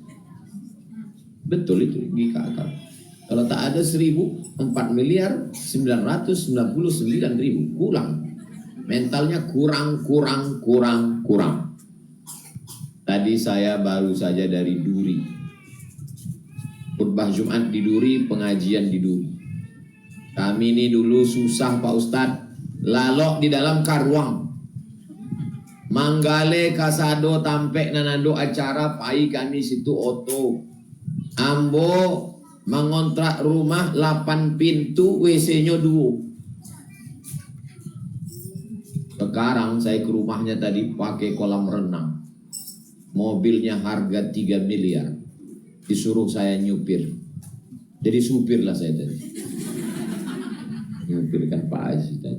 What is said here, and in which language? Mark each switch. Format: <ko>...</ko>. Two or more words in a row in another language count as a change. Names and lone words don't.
<id>Betul itu logika akal. Kalau tak ada 1.000, 4.999.000 kurang. Mentalnya kurang. Tadi saya baru saja dari Duri. Khutbah Jumat di Duri, pengajian di Duri. Kami ini dulu susah Pak Ustadz,</id> <min>lalok di dalam karuang. Manggale kasado tampek nanando acara pai kami situ oto. Ambo mengontrak rumah 8 pintu,</min> <id>WC-nya 2. Sekarang saya ke rumahnya tadi pakai kolam renang. Mobilnya harga 3 miliar. Disuruh saya nyupir. Jadi supir lah saya tadi. Nyupirkan Pak Haji tadi.</id>